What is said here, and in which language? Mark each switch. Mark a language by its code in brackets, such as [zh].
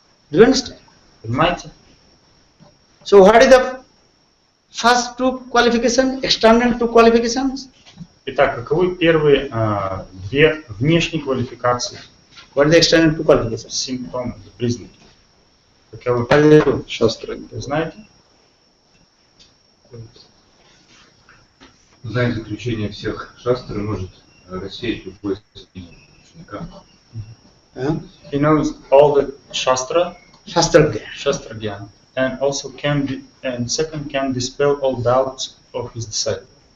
[en] Do you understand? [ru] Понимаете? [en] So what is the first two qualifications, external two qualifications? [ru] Итак, каковы первые две внешние квалификации? [en] What is the external two qualifications? [ru] Симптомы, признаки. Каковы? Шастры. Вы знаете? Зная заключение всех шастр может рассеять любой ученика. [en] He knows all the Shastra Shastra Gyan, and also second can dispel all doubts of his disciple.